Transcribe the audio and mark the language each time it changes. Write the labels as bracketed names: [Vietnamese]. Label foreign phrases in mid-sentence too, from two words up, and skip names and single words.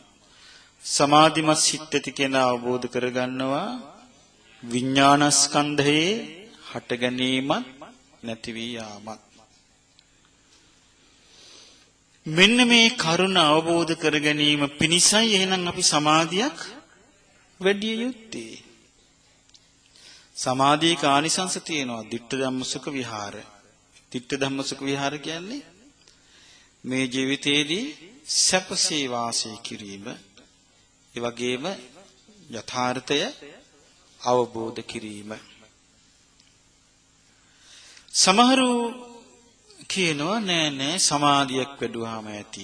[Sinhala] සමාධිමත් සිත් ඇති කෙනා අවබෝධ කරගන්නවා විඥාන ස්කන්ධේ හට ගැනීමත් නැති වී යාමත්. මෙන්න මේ කරුණ අවබෝධ කර ගැනීම පිණිසයි එහෙනම් අපි සමාධියක් වැඩි යුත්තේ. සමාධියේ කානිසංස තියෙනවා. [Pali] ditta dhamma sukha vihara. ditta dhamma sukha vihara [Sinhala] කියන්නේ මේ ජීවිතයේදී සැපසේ වාසය කිරීම, ඒ වගේම යථාර්ථය අවබෝධ කිරීම. සමහරු කියනවා නෑ සමාධියක් වැඩුවාම ඇති.